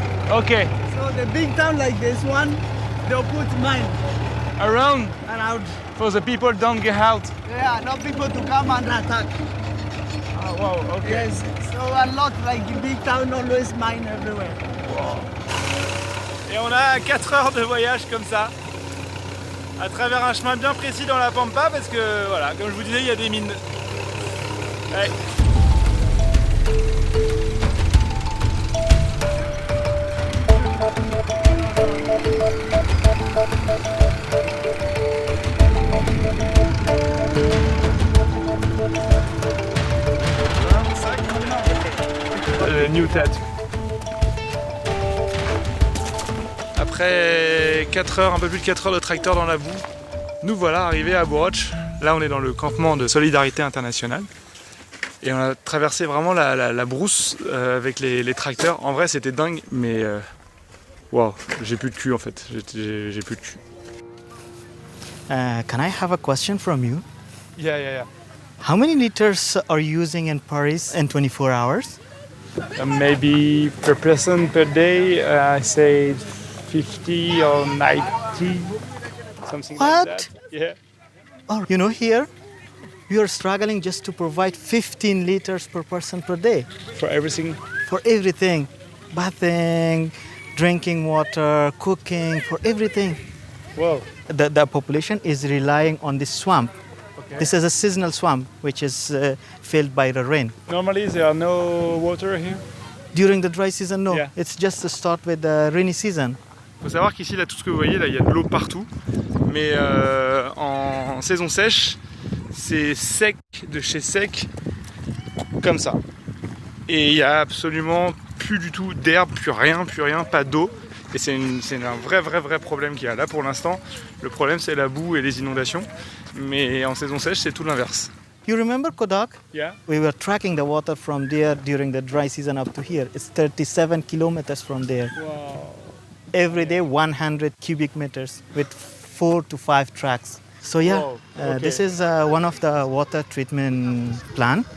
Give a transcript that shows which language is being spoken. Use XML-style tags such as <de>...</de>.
<en>Okay. So the big town like this one, they'll put mine Around around. for the people don't get out. Yeah, no people to come and attack. Oh, wow, okay. Yes. So a lot like the big town, always mine everywhere.</en> <fr>Et on a 4 heures de voyage comme ça, à travers un chemin bien précis dans la Pampa, parce que voilà, comme je vous disais, il y a des mines. Ouais.</fr> <en>New tattoo.</en> <fr>Après 4 heures, un peu plus de 4 heures de tracteur dans la boue, nous voilà arrivés à Bourotch. Là on est dans le campement de Solidarité Internationale. Et on a traversé vraiment la brousse avec les tracteurs. En vrai c'était dingue, mais wow, j'ai plus de cul en fait. J'ai plus de cul.</fr> <en>Can I have a question from you? Yeah. How many liters are you using in Paris in 24 hours? Maybe per person per day, I say 50 or 90, something What? like that. Yeah. Oh, you know, here we are struggling just to provide 15 liters per person per day For everything. for everything. Bathing, drinking water, cooking, for everything. Wow. The population is relying on this swamp. Okay. This is a seasonal swamp which is filled by the rain. Normally there are no water here. During the dry season, no. Yeah. It's just to start with the rainy season.</en> <fr>Il faut savoir qu'ici, là, tout ce que vous voyez, là, il y a de l'eau partout. Mais en saison sèche, c'est sec de chez sec, comme ça. Et il n'y a absolument plus du tout d'herbe, plus rien, pas d'eau. Et c'est un vrai problème qu'il y a. Là, pour l'instant, le problème, c'est la boue et les inondations. Mais en saison sèche, c'est tout l'inverse.</fr> <en>You remember Kodak? Yeah. We were tracking the water from there during the dry season up to here. It's 37 kilometers from there. Wow. Every day 100 cubic meters with 4 to 5 tracks. So yeah, Wow, okay. this is one of the water treatment plant.</en>